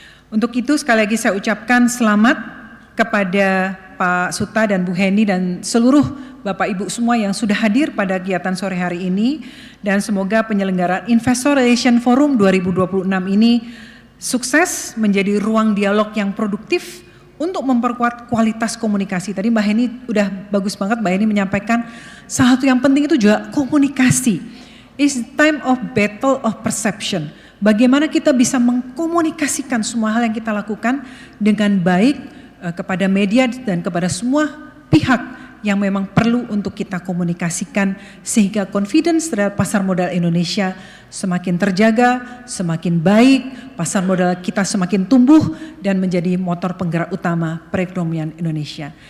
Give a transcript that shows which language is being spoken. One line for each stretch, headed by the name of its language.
Indonesian: Untuk itu sekali lagi saya ucapkan selamat kepada Pak Suta dan Bu Heni dan seluruh Bapak Ibu semua yang sudah hadir pada kegiatan sore hari ini, dan semoga penyelenggaraan Investor Relation Forum 2026 ini sukses menjadi ruang dialog yang produktif untuk memperkuat kualitas komunikasi. Tadi Mbak Heni udah bagus banget, Mbak Heni menyampaikan salah satu yang penting itu juga komunikasi.
English: It's time of battle of perception.
Indonesian: Bagaimana kita bisa mengkomunikasikan semua hal yang kita lakukan dengan baik kepada media dan kepada semua pihak yang memang perlu untuk kita komunikasikan sehingga confidence terhadap pasar modal Indonesia semakin terjaga, semakin baik, pasar modal kita semakin tumbuh dan menjadi motor penggerak utama perekonomian Indonesia.